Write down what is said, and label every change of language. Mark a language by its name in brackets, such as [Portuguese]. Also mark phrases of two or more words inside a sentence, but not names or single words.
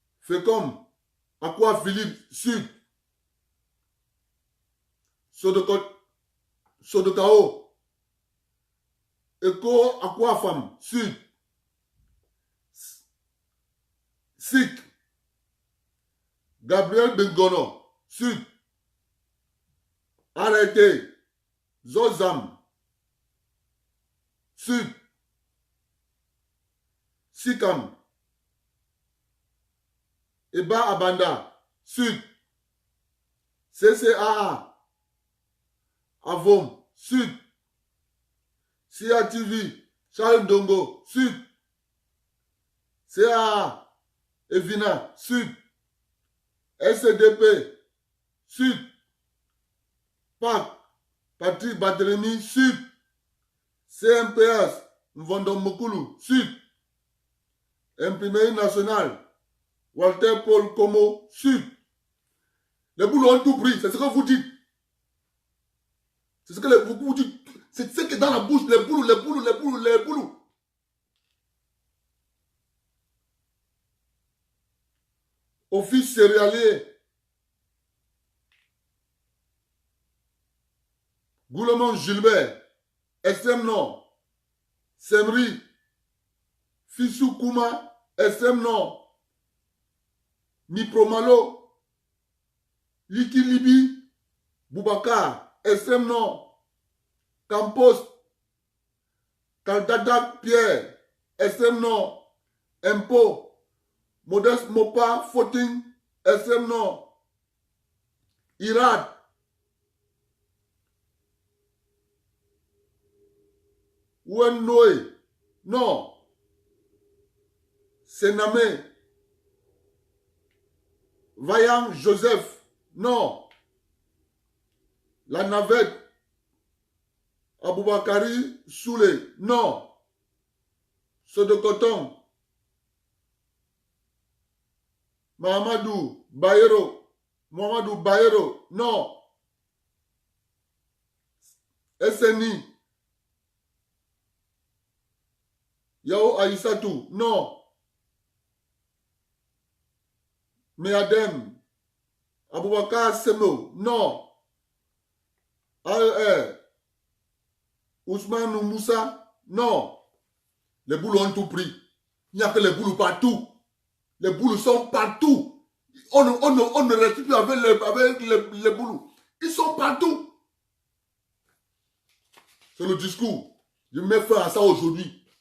[French] Fécom, Aqua Philippe, Sud. Sodokao, Eco Aqua Femme, Sud. Sik, Gabriel Bengono, Sud. Arrêté, Zozam, Sud. Sikam, Eba Abanda, Sud. CCAA, Avom, Sud. CATV, Charles Dongo, Sud. CAA, Evina, Sud. SDP, Sud. PAC, Patrick Barthélemy, Sud. CMPS, Mvondom Mokulu, Sud. Imprimerie nationale, Walter Paul Como, Sud. Les boules ont tout pris, c'est ce que vous dites. C'est ce que vous dites. C'est ce qui est dans la bouche, les boules. Office céréalier. Goulemont Gilbert, Extrême Nord, Semri, Fissou Kouma, Extrême Nord, Nipromalo, Liki Libi, Boubacar, Extrême Nord, Campos, Kaldadak Pierre, Extrême Nord, Impo, Modeste Mopa, Footing, Extrême Nord, Irad, Ouennoé, non, Sename, Vaillant Joseph, non, La Navette, Aboubakari Soulé, non, Sodokoton, Mohamedou Bayero, non, SNI, Yao Aïssatou, non. Meadem, Aboubakar Semo, non. AER, Ousmane Moussa, non. Les boules ont tout pris. Il n'y a que les boules partout. Les boules sont partout. On ne reste plus avec les boules. Ils sont partout. C'est le discours. Je mets fin à ça aujourd'hui.